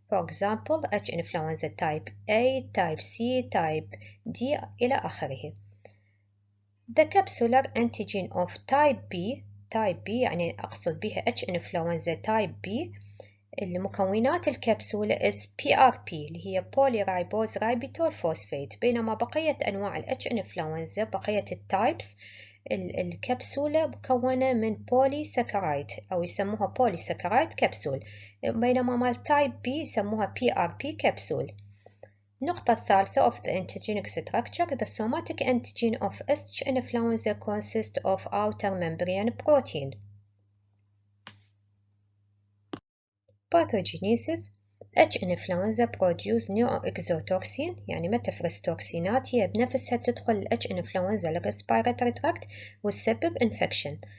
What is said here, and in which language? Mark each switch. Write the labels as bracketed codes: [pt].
[en] For example, H. influenza type A, type C, type D [ar] إلى آخره. [en] The capsular antigen of type B [ar] يعني أقصد بها [en] H. [ar] influenza type B المكونات الكبسولة [en] is PRP [ar] اللي هي [en] polyribose ribitol phosphate، [ar] بينما بقية أنواع ال H. influenza بقية التايبس الكبسولة مكونة من polysaccharide أو يسموها polysaccharide كبسول، بينما مال type B يسموها PRP كبسول. النقطة الثالثة [en] of the antigenic structure. The somatic antigen of H influenza consists of outer membrane protein. Pathogenesis. H influenza produce new exotoxin، [ar] يعني ما تفرز توكسينات هي بنفسها تدخل ال [en] H influenza respiratory tract وتسبب infection.